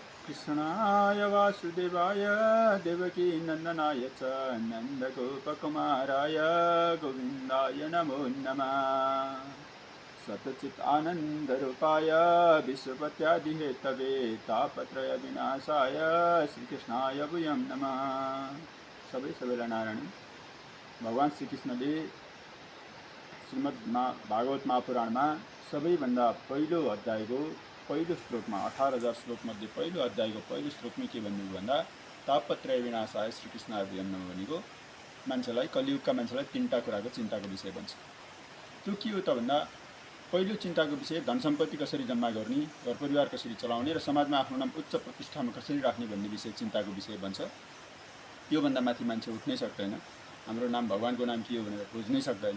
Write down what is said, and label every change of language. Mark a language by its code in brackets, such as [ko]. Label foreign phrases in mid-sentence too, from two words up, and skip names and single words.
[sa] कृष्णाय वासुदेवाय देवकी नंदनाय च नन्दगोपकुमाराय गोविन्दाय नमो नमः। सतचित आनन्दरूपाय विश्वपत्यादिहेतवे तापत्रय विनाशाय श्रीकृष्णाय भूयं नमः। [ne] सबैलाई नारायण। भगवान श्रीकृष्णले श्रीमद् भागवत महापुराणमा सबैभन्दा पहिलो अध्यायको पहिलो श्लोकमा 18,000 श्लोक मध्ये पहिलो अध्यायको पहिलो श्लोकमा के भन्नुभयो भन्दा [sa] तापत्रय विनाशाय श्रीकृष्णाय भूयं नमः [ne] भनेको मान्छेलाई कलियुगका मान्छेलाई तीनटा कुराको चिन्ताको विषय भन्छ। त्यो के हो त भन्दा पहिलो चिन्ताको विषय धन सम्पत्ति कसरी जम्मा गर्ने, घर परिवार कसरी चलाउने र समाजमा आफ्नो नाम उच्च प्रतिष्ठामा कसरी राख्ने भन्ने विषय चिन्ताको विषय भन्छ। त्यो भन्दा माथि मान्छे उठ्नै सक्दैन। हाम्रो नाम भगवानको नाम के हो भनेर खोज्नै सक्दैन।